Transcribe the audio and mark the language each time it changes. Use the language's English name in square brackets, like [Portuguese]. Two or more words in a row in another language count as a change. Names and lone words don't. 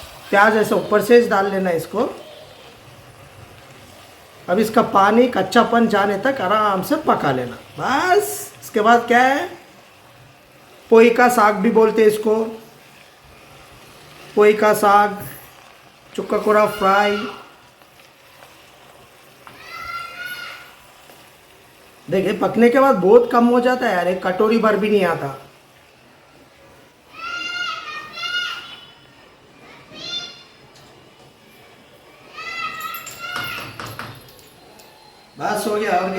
[Hindi] प्याज ऐसे ऊपर से डाल लेना इसको। अब इसका पानी कच्चापन जाने तक आराम से पका लेना बस। इसके बाद क्या है, पोई का साग भी बोलते हैं इसको, पोई का साग, चुक्का कुरा फ्राई। देखिए पकने के बाद बहुत कम हो जाता है यार, एक कटोरी भर भी नहीं आता। बस हो गया, हो गया।